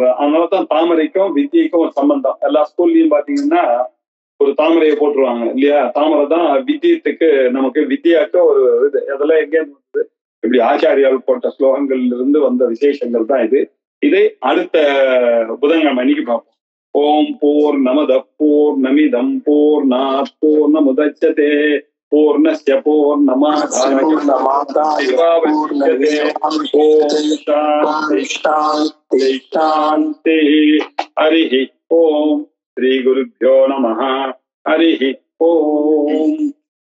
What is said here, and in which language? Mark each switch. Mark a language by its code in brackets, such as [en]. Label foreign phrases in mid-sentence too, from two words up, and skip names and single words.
[ta] அதனாலதான் தாமரைக்கும் வித்தியைக்கும் ஒரு சம்பந்தம். எல்லா ஸ்கூல்லயும் பாத்தீங்கன்னா ஒரு தாமரையை போட்டுருவாங்க இல்லையா. தாமரை தான் வித்தியத்துக்கு நமக்கு வித்யாக்கு ஒரு இது. அதெல்லாம் எங்கே வந்து இப்படி ஆச்சாரியால் போட்ட ஸ்லோகங்கள்ல இருந்து வந்த விசேஷங்கள் தான் இது. இதை அடுத்த புதன்கிழமை அன்னைக்கு பார்ப்போம். [sa] ॐ पूर्णमदः पूर्णमिदं पूर्णात् पूर्णमुदच्यते पूर्णस्य पूर्णमादाय पूर्णमेवावशिष्यते. ॐ शान्तिः शान्तिः शान्तिः. हरिः ॐ। श्री गुरुभ्यो नमः. हरिः ॐ.